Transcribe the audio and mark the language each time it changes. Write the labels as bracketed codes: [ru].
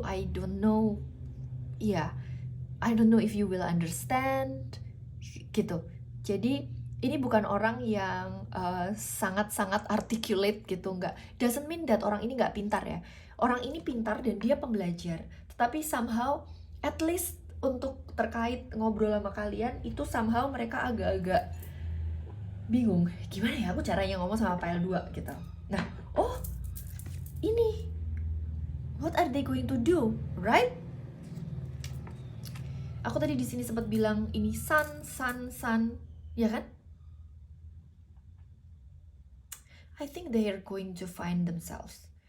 [en] I don't know. I don't know if you will understand [id] gitu. Jadi ini bukan orang yang sangat-sangat articulate gitu, nggak. [en] Doesn't mean that [id] orang ini nggak pintar ya. Orang ini pintar dan dia pembelajar. Tetapi somehow, [en] at least [id] untuk terkait ngobrol sama kalian, itu somehow mereka agak-agak bingung. Gimana ya aku caranya ngomong sama PL2 gitu. Nah, oh ini, [en] what are they going to do, right? [id] Aku tadi di sini sempat bilang ini sun, ya kan? [en] I think they are going to find themselves.